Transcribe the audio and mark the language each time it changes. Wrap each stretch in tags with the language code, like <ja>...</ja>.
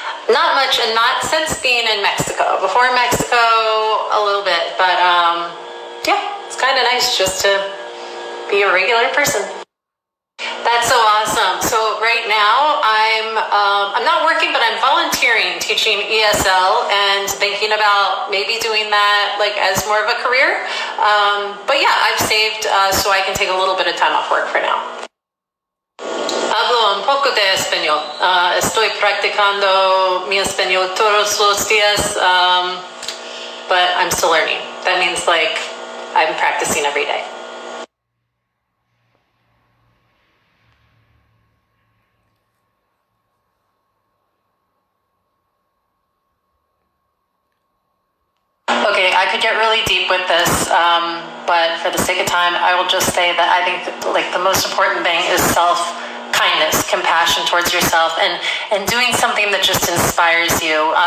<en>Not much, and not since being in Mexico. Before Mexico, a little bit, but yeah, it's kind of nice just to be a regular person. That's so awesome. So right now, I'm not working, but I'm volunteering, teaching ESL, and thinking about maybe doing that as more of a career. But yeah, I've saved so I can take a little bit of time off work for now.</en> <es>Hablo un poco de español. Estoy practicando mi español todos los días,</es> <en>but I'm still learning. That means I'm practicing every day. Okay, I could get really deep with this, but for the sake of time, I will just say that I think the most important thing is self-kindness, compassion towards yourself, and doing something that just inspires you.</en>